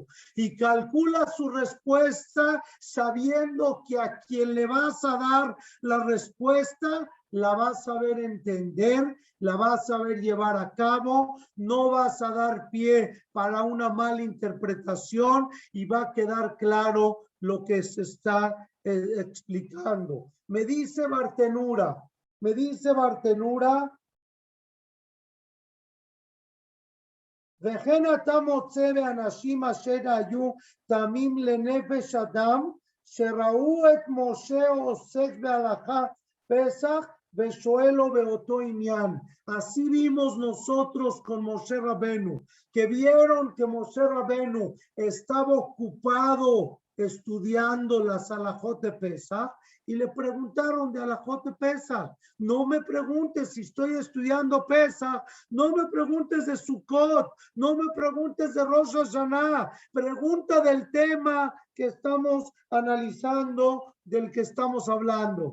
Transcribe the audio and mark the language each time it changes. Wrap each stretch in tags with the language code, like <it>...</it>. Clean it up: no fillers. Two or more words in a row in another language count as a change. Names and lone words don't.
<es>Y calcula su respuesta sabiendo que a quien le vas a dar la respuesta la vas a saber entender, la vas a saber llevar a cabo, no vas a dar pie para una mala interpretación y va a quedar claro lo que se está explicando. Me dice Bartenura,</es> <he>וכן אתה מוצא באנשים אשר היו תמים לנפש אדם, שראו את משה עוסק בהלכה פסח ושואלו באותו עניין.</he> <es>Así vimos nosotros con Moshe Rabenu, que vieron que Moshe Rabenu estaba ocupado estudiando las alajot de Pesach y le preguntaron de alajot de Pesach. No me preguntes si estoy estudiando Pesach, no me preguntes de Sukkot, no me preguntes de Rosh Hashanah, pregunta del tema que estamos analizando, del que estamos hablando.</es>